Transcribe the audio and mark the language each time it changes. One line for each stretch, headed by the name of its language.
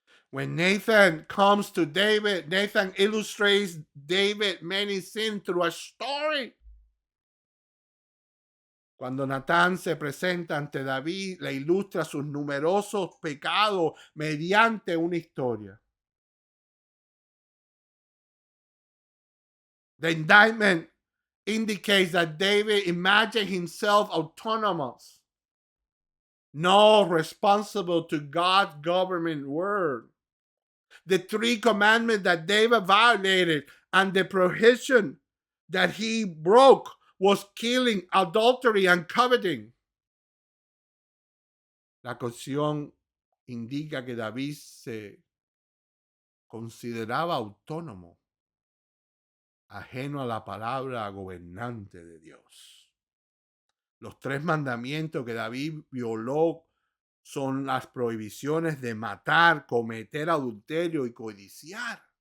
English: When Nathan comes to David, Nathan illustrates David many sins through a story.
Spanish: Cuando Natán se presenta ante David, le ilustra sus numerosos pecados mediante una historia.
English: The indictment indicates that David imagined himself autonomous, not responsible to God's government word. The three commandments that David violated and the prohibition that he broke was killing, adultery, and coveting.
Spanish: La canción indica que David se consideraba autónomo, ajeno a la palabra gobernante de Dios. Los tres mandamientos que David violó son las prohibiciones de matar, cometer adulterio y codiciar.